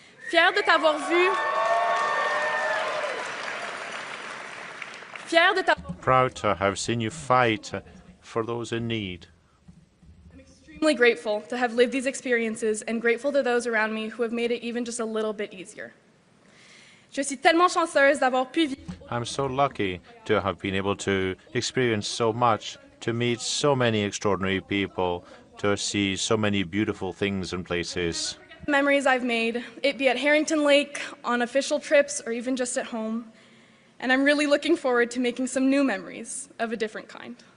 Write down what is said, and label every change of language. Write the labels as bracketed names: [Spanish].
[French] Fier de t'avoir vu. [English] Proud to have seen you fight for those in need. I'm extremely grateful to have lived these experiences and grateful to those around me who have made it even just a little bit easier. [French] Je suis tellement chanceuse d'avoir pu vivre. [English] I'm so lucky to have been able to experience so much, to meet so many extraordinary people, to see so many beautiful things and places. Memories I've made, it be at Harrington Lake, on official trips, or even just at home. And I'm really looking forward to making some new memories of a different kind.